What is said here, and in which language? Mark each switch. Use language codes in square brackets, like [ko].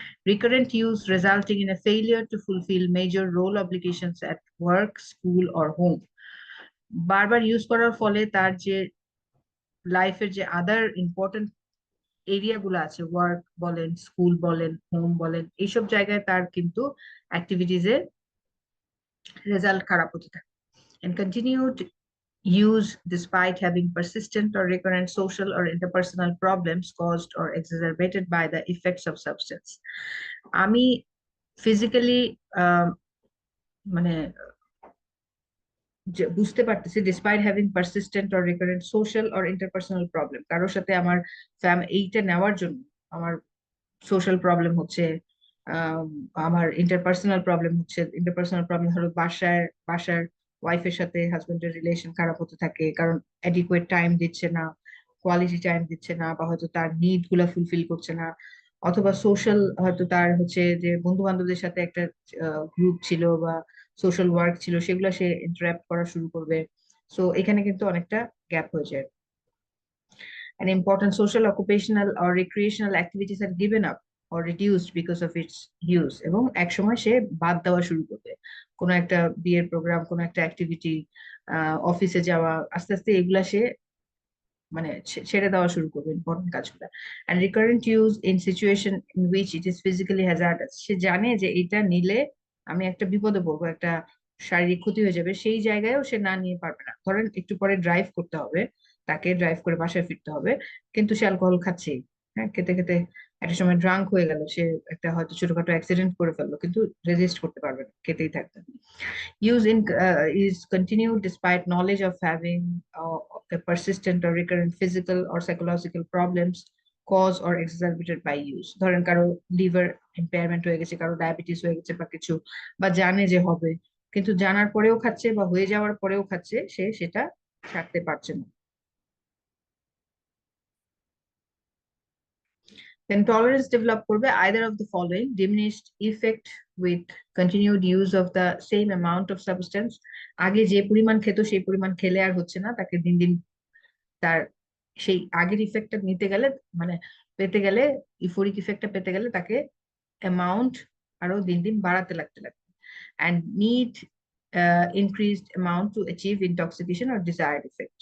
[en] Recurrent use resulting in a failure to fulfil major role obligations at work, school or home. [bn] বারবার use করার ফলে তার যে লাইফের যে আদার ইম্পর্টেন্ট এরিয়া গুলো আছে, ওয়ার্ক বলেন, স্কুল বলেন, হোম বলেন, এইসব জায়গায় তার কিন্তু অ্যাক্টিভিটিজে রেজাল্ট খারাপ হতে থাকে। [en] And continued use despite having persistent or recurrent social or interpersonal problems caused or exacerbated by the effects of substance। [bn] আমি ফিজিক্যালি মানে বুঝতে পারতেছি [en] despite having persistent or recurrent social or interpersonal problem, [bn] কারোর সাথে আমার এইটা নেওয়ার জন্য আমার সোশ্যাল প্রবলেম হচ্ছে, আম, আমার ইন্টারপার্সোনাল প্রবলেম হচ্ছে। ইন্টারপার্সোনাল প্রবলেম হলো বাসার ওয়াইফের সাথে হাজবেন্ডের রিলেশন খারাপ হতে থাকে, কারণ অ্যাডিকুয়েট টাইম দিচ্ছে না, কোয়ালিটি টাইম দিচ্ছে না, বা হয়তো তার নিড গুলা ফুলফিল করছে না। অথবা সোশ্যাল, হয়তো তার হচ্ছে যে বন্ধু বান্ধবদের সাথে একটা গ্রুপ ছিল বা সোশ্যাল ওয়ার্ক ছিল, সেগুলো সে ইন্টারাপ্ট করা শুরু করবে। সো এখানে কিন্তু অনেকটা গ্যাপ হয়ে যায়। [en] And important social, occupational or recreational activities are given up or reduced because of its use। [bn] এবং এক সময় সে বাদ দেওয়া শুরু করবে, কোনো একটা বিয়ের প্রোগ্রাম, কোনো একটা অ্যাক্টিভিটি, অফিসে যাওয়া, আস্তে আস্তে এগুলা সে মানে ছেড়ে দেওয়া শুরু করবে ইম্পর্টেন্ট কাজগুলা। [en] And recurrent use in situation in which it is physically hazardous. [bn] সে জানে যে এটা নিলে আমি একটা বিপদে পড়বো, একটা শারীরিক ক্ষতি হয়ে যাবে, সেই জায়গায়ও সে না নিয়ে পারবে না। ধরেন একটু পরে ড্রাইভ করতে হবে, তাকে ড্রাইভ করে বাসায় ফিরতে হবে, কিন্তু সে অ্যালকোহল খাচ্ছেই। হ্যাঁ, খেতে খেতে একটা সময় ড্রাঙ্ক হয়ে গেল, সে একটা হয়তো ছোটখাটো অ্যাক্সিডেন্ট করে ফেললো, কিন্তু রেজিস্ট করতে পারবে না, খেতেই থাকবে। [en] Use is continued despite knowledge of having a persistent or recurrent physical or psychological problems caused or exacerbated by use। [bn] ধরেন কারো লিভার ইম্পেয়ারমেন্ট হয়ে গেছে, কারো ডায়াবেটিস হয়ে গেছে বা কিছু, বা জানে যে হবে, কিন্তু জানার পরেও খাচ্ছে বা হয়ে যাওয়ার পরেও খাচ্ছে, সে সেটা ছাড়তে পারছে না। [en] Then tolerance develop [bn] করবে [en] either of the following: diminished effect with continued use of the same amount of substance। [bn] আগে যে পরিমাণ খেত সেই পরিমাণ খেলে আর হচ্ছে না, তাকে দিন দিন তার সেই আগের ইফেক্টটা নিতে গেলে, মানে পেতে গেলে, ইফোরিক ইফেক্টটা পেতে গেলে তাকে অ্যামাউন্ট আরো দিন দিন বাড়াতে লাগতে লাগবে। [en] And need increased amount to achieve intoxication or desired effect.